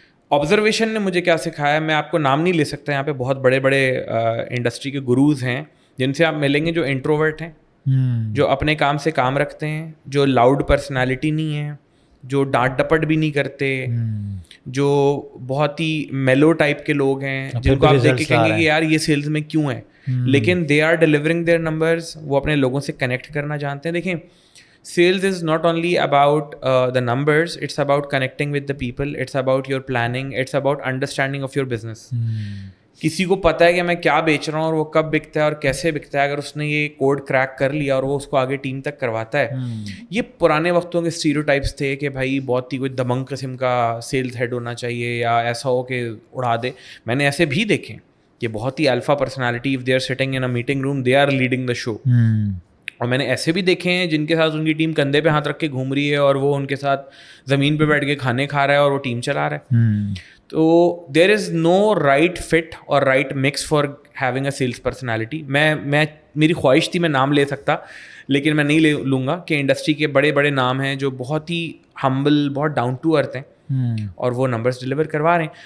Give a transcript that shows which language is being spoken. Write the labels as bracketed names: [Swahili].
[Urdu] Observation نے مجھے کیا سکھایا, میں آپ کو نام نہیں لے سکتا, یہاں پہ بہت بڑے بڑے انڈسٹری کے گروز ہیں جن سے آپ ملیں گے جو انٹروورٹ ہیں, جو اپنے کام سے کام رکھتے ہیں, جو لاؤڈ پرسنالٹی نہیں ہے, جو ڈانٹ ڈپٹ بھی نہیں کرتے, جو بہت ہی میلو ٹائپ کے لوگ ہیں, جن کو آپ دیکھ کے کہیں گے کہ یار یہ سیلز میں کیوں ہیں, لیکن [English] they are delivering their numbers, [Urdu] وہ اپنے لوگوں سے کنیکٹ کرنا جانتے ہیں. دیکھیں [English] sales is not only about the numbers, it's about connecting with the people, it's about your planning, it's about understanding of your business. [Urdu] کسی کو پتہ ہے کہ میں کیا بیچ رہا ہوں اور وہ کب بکتا ہے اور کیسے بکتا ہے, اگر اس نے یہ کوڈ کریک کر لیا اور وہ اس کو آگے ٹیم تک کرواتا ہے. یہ پرانے وقتوں کے اسٹیریوٹائپس تھے کہ بھائی بہت ہی کوئی دبنگ قسم کا سیلز ہیڈ ہونا چاہیے یا ایسا ہو کہ اڑا دے. میں نے ایسے بھی دیکھے کہ بہت ہی alpha personality, [English] if they are sitting in a meeting room they are leading the show. [Urdu] اور میں نے ایسے بھی دیکھے ہیں جن کے ساتھ ان کی ٹیم کندھے پہ ہاتھ رکھ کے گھوم رہی ہے اور وہ ان کے ساتھ زمین پہ بیٹھ کے کھانے کھا رہا ہے اور وہ ٹیم چلا رہا ہے. [English] تو there is no right fit or right mix for having a sales personality. [Urdu] میں میری خواہش تھی میں نام لے سکتا, لیکن میں نہیں لوں گا کہ انڈسٹری کے بڑے بڑے نام ہیں جو بہت ہی ہمبل, بہت ڈاؤن ٹو ارتھ ہیں اور وہ نمبرز ڈلیور کروا رہے ہیں.